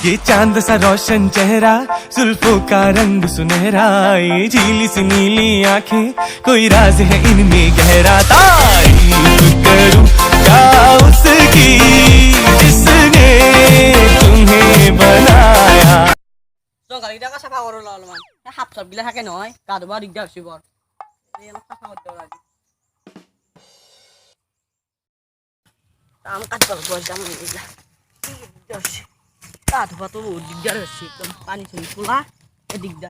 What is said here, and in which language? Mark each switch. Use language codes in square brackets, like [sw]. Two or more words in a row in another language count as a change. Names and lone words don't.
[hi] ये चांद सा रोशन चेहरा, जुल्फों का रंग सुनहरा, ये झीली सी नीली आंखें, कोई राज है इनमें गहरा। तारीफ करूं क्या उसकी जिसने तुम्हें बनाया। [as] জংঘালকেইটাকে চাফা কৰোঁ অলপমান, সাপ চাপগিলা থাকে নহয়, গা ধুব দিগদাৰ হৈছে বৰ। এই অলপ চাফা কৰি দিওঁ আজি। কাম কাটিব লাগিব যাম এইগিলা, দিগদাৰ হৈছে। গা ধুবাটো বহুত দিগদাৰ হৈছে, একদম পানী চানী খোলা এই দিগদাৰ।